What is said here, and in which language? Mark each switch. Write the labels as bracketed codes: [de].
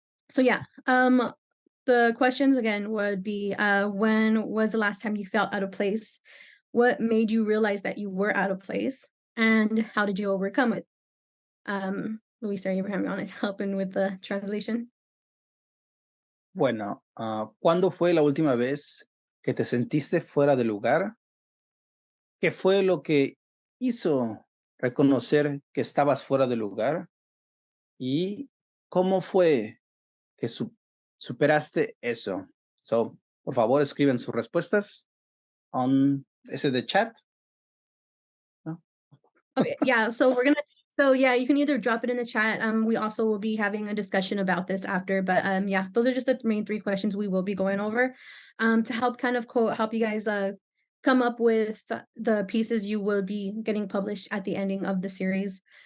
[en] So yeah, the questions again would be, when was the last time you felt out of place? What made you realize that you were out of place? And how did you overcome it? Luis or Abraham, you want to help in with the translation? [es] Bueno, ¿cuándo fue la última vez que te sentiste fuera de lugar? ¿Qué fue lo que hizo reconocer que estabas fuera de lugar? ¿Y cómo fue que superaste eso? So, por favor, escriben sus respuestas on ese de chat. ¿No? [en] Okay, yeah. So yeah, you can either drop it in the chat. We also will be having a discussion about this after, but yeah, those are just the main three questions we will be going over, to help kind of help you guys come up with the pieces you will be getting published at the ending of the series.